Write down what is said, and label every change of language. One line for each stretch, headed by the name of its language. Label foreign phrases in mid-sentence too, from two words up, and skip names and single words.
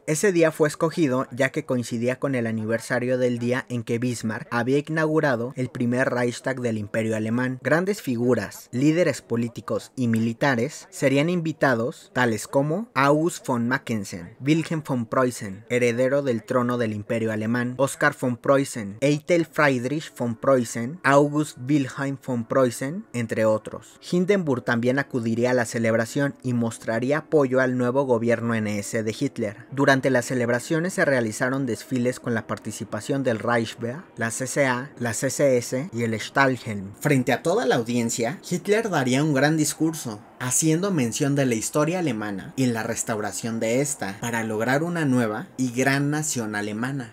Spanish: Ese día fue escogido ya que coincidía con el aniversario del día en que Bismarck había inaugurado el primer Reichstag del Imperio Alemán. Grandes figuras, líderes políticos y militares serían invitados, tales como August von Mackensen, Wilhelm von Preußen, heredero del trono del Imperio Alemán, Oskar von Preußen, Eitel Friedrich von Preußen, August Wilhelm von Preußen, entre otros. Hindenburg también acudiría a la celebración y mostraría apoyo al nuevo gobierno NS de Hitler. Durante las celebraciones se realizaron desfiles con la participación del Reichswehr, la CCA, la CSS y el Stahlhelm. Frente a toda la audiencia, Hitler daría un gran discurso, haciendo mención de la historia alemana y la restauración de esta, para lograr una nueva y gran nación alemana.